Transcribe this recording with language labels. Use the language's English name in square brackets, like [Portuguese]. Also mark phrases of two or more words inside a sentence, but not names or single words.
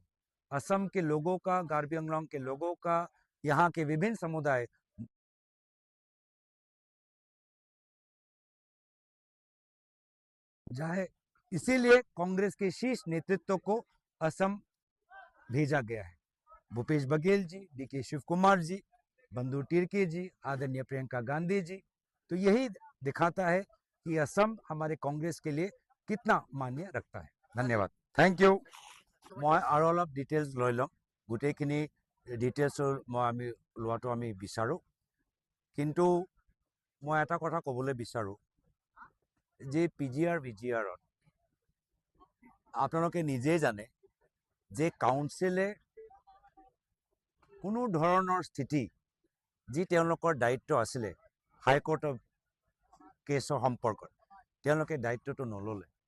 [Hindi] असम के लोगों का, कार्बी आंगलोंग के लोगों का, यहाँ के विभिन्न समुदाय जाए, इसीलिए कांग्रेस के शीर्ष नेतृत्व को असम भेजा गया है। भूपेश बघेल जी, डीके शिव कुमार जी, बंधु तिर्की जी, आदरणीय प्रियंका गांधी जी, तो यही दिखाता है कि असम हमारे कांग्रेस के लिए कितना मान्य रखता है। धन्यवाद, थैंक यू। मैं और अलग डिटेल्स [Assamese] লৈ লম, গোটেইখিনি ডিটেইলছৰ আমি লোৱাটো আমি বিচাৰো, কিন্তু মই এটা কথা ক'বলৈ বিচাৰো যে পিজিআৰ ভিজিআৰত আপোনালোকে নিজেই জানে যে কাউন্সিলে কোনো ধৰণৰ স্থিতি যি তেওঁলোকৰ দায়িত্ব আছিলে হাইকোৰ্টৰ কেছৰ সম্পৰ্কত, তেওঁলোকে দায়িত্বটো নল'লে।